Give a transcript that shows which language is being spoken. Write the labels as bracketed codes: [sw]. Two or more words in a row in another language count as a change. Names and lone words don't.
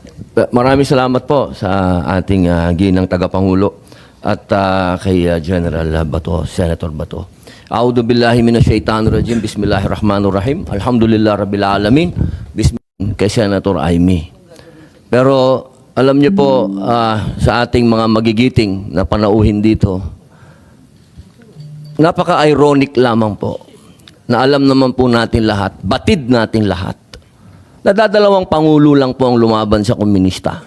[tl] Maraming salamat po sa ating ginang tagapangulo at kay General Bato, Senator Bato. [ar] أعوذ بالله من الشيطان الرجيم. بسم الله الرحمن الرحيم. الحمد لله رب العالمين. [tl] Bismillah kay Senator Amy. Pero alam niyo po sa ating mga magigiting na panauhin dito, napaka-ironic lamang po na alam naman po natin lahat, batid natin lahat, nadadalawang pangulo lang po ang lumaban sa komunista.